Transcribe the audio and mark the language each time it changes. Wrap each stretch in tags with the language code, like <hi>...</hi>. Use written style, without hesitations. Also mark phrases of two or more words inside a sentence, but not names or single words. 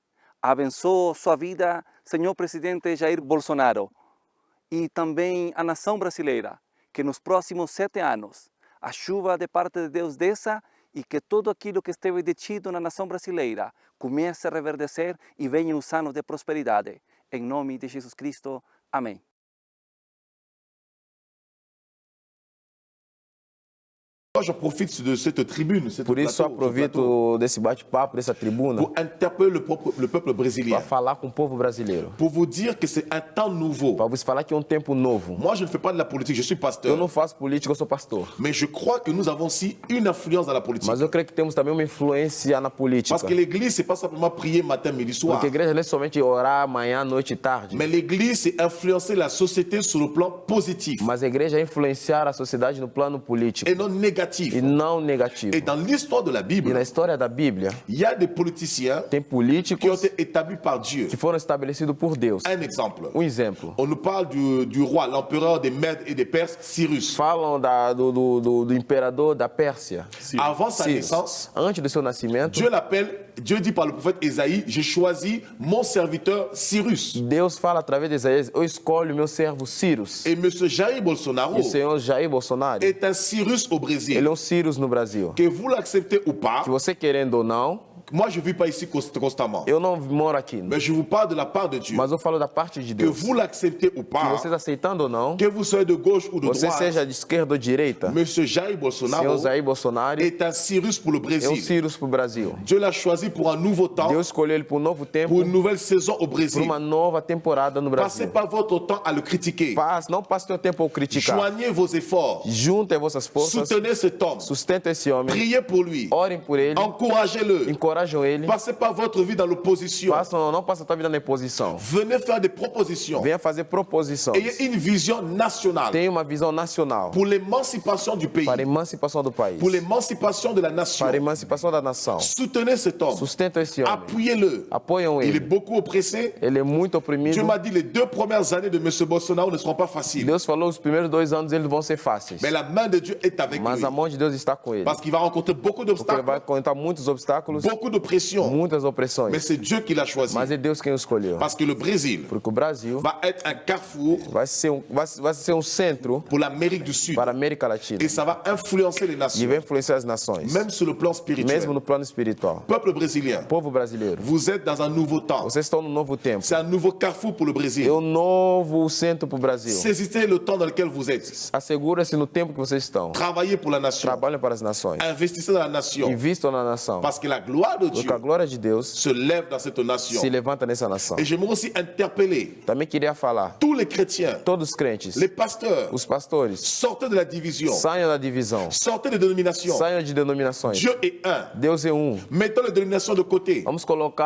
<pt>Abençoe sua vida, senhor presidente Jair Bolsonaro, e também a nação brasileira, que nos próximos 7 anos, a chuva de parte de Deus desça e que tudo aquilo que esteve detido na nação brasileira comece a reverdecer e venha os anos de prosperidade. Em nome de Jesus Cristo. Amém.</pt> <fr>Je profite de cette tribune,</fr> <pt>Por isso, aproveito desse bate-papo, dessa tribuna,</pt> <fr>pour interpeller le peuple brésilien,</fr> <pt>para falar com o povo brasileiro,</pt> <fr>pour vous dire que c'est un temps nouveau.</fr> <pt>para vos falar que é um tempo novo.</pt> <fr>Moi, je ne fais pas de la politique, je suis</fr> <pt>Eu</pt> <fr>pasteur,</fr> <pt>não faço política, eu sou pastor.</pt> <fr>mais je crois que nous avons aussi une influence dans la politique.</fr> <pt>Mas eu creio que temos também uma influência na política.</pt> <fr>Parce que l'église, c'est pas simplement prier matin, midi, soir.</fr> <pt>Porque a igreja não é somente orar manhã, noite e tarde.</pt> <fr>Mais l'église, c'est influencer la société sur le plan positif</fr> <pt>Mas a igreja é influenciar a sociedade no plano político</pt> <fr>et non négatif.</fr> <pt>e não negativo.</pt> <fr>Et dans l'histoire de la</fr> <pt>E</pt> <fr>Bible,</fr> <pt>na história da Bíblia,</pt> <fr>il y a des politiciens</fr> <pt>tem</pt> <fr>qui ont</fr> <pt>políticos</pt> <fr>été établis par Dieu.</fr> <pt>que foram estabelecidos por Deus.</pt> <fr>Un exemple.</fr> <pt>Um exemplo.</pt> <fr>On nous parle du roi, l'empereur des Mèdes et des Perses, Cyrus.</fr> <pt>Falam do imperador da Pérsia. Avant sa Cyrus.</pt> <fr>naissance,</fr> <pt>Antes do seu nascimento,</pt> <fr>Dieu dit par le prophète Ésaïe, j'ai choisi mon serviteur Cyrus.</fr> <pt>Deus fala através de Isaías, eu escolho o meu servo Cyrus.</pt> <fr>Et M. Jair Bolsonaro</fr> <pt>E o senhor Jair Bolsonaro,</pt> <fr>est un Cyrus au Brésil.</fr> <pt>ele é um Cyrus no Brasil.</pt> <fr>Que vous l'acceptez ou pas,</fr> <pt>Que você querendo ou não,</pt> <fr>moi je ne vis pas ici constamment.</fr> <pt>eu não moro aqui.</pt> <fr>Mais je vous parle de la part de Dieu.</fr> <pt>Mas eu falo da parte de</pt> <fr>Que</fr> <pt>Deus.</pt> <fr>vous l'acceptez ou</fr> <pt>Que</pt> <fr>pas,</fr> <pt>vocês aceitando ou não,</pt> <fr>que vous soyez de gauche ou de</fr> <pt>você</pt> <fr>droite,</fr> <pt>seja de esquerda ou de direita,</pt> <fr>M. Jair</fr> <pt>senhor</pt> <fr>Bolsonaro</fr> <pt>Jair Bolsonaro</pt> <fr>est un Cyrus pour le</fr> <pt>é um</pt> <fr>Brésil.</fr> <pt>Cyrus para o Brasil.</pt> <fr>Dieu l'a choisi pour un nouveau temps,</fr> <pt>Deus escolheu ele para um novo tempo,</pt> <fr>pour une nouvelle saison au</fr> <pt>para</pt> <fr>Brésil.</fr> <pt>uma nova temporada no</pt> <fr>Passez</fr> <pt>Brasil.</pt> <fr>pas votre temps à le critiquer.</fr> <pt>Não passe seu tempo a criticar.</pt> <fr>Joignez vos efforts.</fr> <pt>Juntem vossas forças,</pt> <fr>Soutenez cet homme.</fr> <pt>sustentem esse homem,</pt> <fr>Priez pour lui.</fr> <pt>orem por ele,</pt> <fr>Encouragez-le.</fr> <pt>encorajam ele.</pt> <fr>Passez pas votre vie dans l'opposition.</fr> <pt>Não passe a tua vida na imposição.</pt> <fr>Venez faire des propositions.</fr> <pt>Venha fazer proposições.</pt> <fr>Ayez une vision nationale</fr> <pt>Tenha uma visão nacional</pt> <fr>pour l'émancipation du pays,</fr> <pt>para a emancipação do país,</pt> <fr>pour l'émancipation de la nation.</fr> <pt>para a emancipação da nação.</pt> <fr>Soutenez cet homme.</fr> <pt>Sustentam esse homem.</pt> <fr>Appuyez-le.</fr> <pt>Apoiam</pt> <fr>Il est</fr> <pt>ele.</pt> <fr>beaucoup oppressé.</fr> <pt>Ele é muito oprimido.</pt> <fr>Dieu m'a dit les 2 premières années de M. Bolsonaro ne seront pas faciles.</fr> <pt>Deus falou os primeiros 2 anos eles vão ser fáceis.</pt> <fr>Mais la main de Dieu est avec</fr> <pt>Mas</pt> <fr>lui.</fr> <pt>a mão de Deus está com ele.</pt> <fr>Parce qu'il va rencontrer beaucoup</fr> <pt>Porque ele vai</pt> <fr>d'obstacles,</fr> <pt>encontrar muitos obstáculos,</pt> <fr>beaucoup beaucoup d'oppression.</fr> <pt>muitas opressões.</pt> <fr>Mais c'est Dieu qui l'a choisi.</fr> <pt>Mas é Deus quem o escolheu.</pt> <fr>Parce que le Brésil</fr> <pt>Porque o Brasil</pt> <fr>va être un carrefour</fr> <pt>vai ser um centro</pt> <fr>pour l'Amérique du Sud.</fr> <pt>para a América Latina.</pt> <fr>Et ça va influencer les</fr> <pt>E</pt> <fr>nations,</fr> <pt>vai influenciar as nações.</pt> <fr>même sur le plan spirituel.</fr> <pt>Mesmo no plano espiritual.</pt> <fr>Peuple brésilien,</fr> <pt>Povo brasileiro,</pt> <fr>vous êtes dans un nouveau temps.</fr> <pt>vocês estão no novo tempo.</pt> <fr>C'est un nouveau carrefour pour le Brésil.</fr> <pt>É um novo centro para o Brasil.</pt> <fr>Saisissez le temps dans lequel vous êtes.</fr> <pt>Assegura-se no tempo que vocês estão.</pt> <fr>Travaillez pour la nation.</fr> <pt>Trabalhem para as nações.</pt> <fr>Investissez dans la nation.</fr> <pt>Invistam na nação.</pt> <fr>Parce que la gloire de Dieu</fr> <pt>Porque a glória de Deus</pt> <fr>se lève dans cette nation.</fr> <pt>se levanta nessa nação.</pt> <fr>Et j'aimerais aussi interpeller</fr> <pt>Também queria falar,</pt> <fr>tous les chrétiens,</fr> <pt>todos os crentes,</pt> <fr>les pasteurs,</fr> <pt>os pastores,</pt> <fr>sortez de la division,</fr> <pt>saiam da divisão,</pt> <fr>sortez des dénominations.</fr> <pt>saiam de denominações.</pt> <fr>Dieu est un.</fr> <pt>Deus é um.</pt> <fr>Mettons les dénominations de côté.</fr> <pt>Vamos colocar</pt>